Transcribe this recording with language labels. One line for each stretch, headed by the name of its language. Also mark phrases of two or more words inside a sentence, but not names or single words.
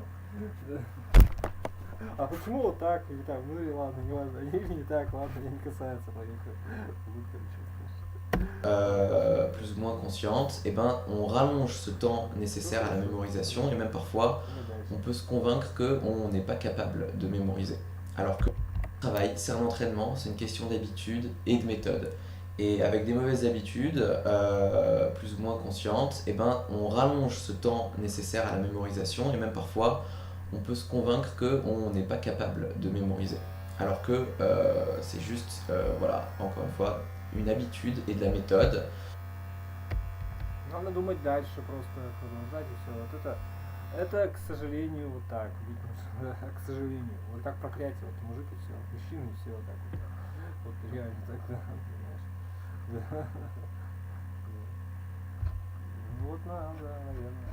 Russian: Да. А почему вот так или так? Ну и ладно, не важно. Или не так, ладно, не касается.
French: Plus ou moins consciente, eh ben, on rallonge ce temps nécessaire à la mémorisation et même parfois on peut se convaincre qu'on n'est pas capable de mémoriser. Alors que le travail, c'est un entraînement, c'est une question d'habitude et de méthode. Et avec des mauvaises habitudes, plus ou moins conscientes, eh ben, on rallonge ce temps nécessaire à la mémorisation et même parfois on peut se convaincre qu'on n'est pas capable de mémoriser. Alors que c'est juste, voilà, encore une fois, une habitude et de la méthode.
Russian: Надо думать дальше, просто продолжать и все. Вот это, к сожалению, вот так. К сожалению. Вот как проклятие. Вот мужик и все. Мужчина и все. Вот так вот. Вот реально так, да, понимаешь. Да. Ну вот надо, да, наверное.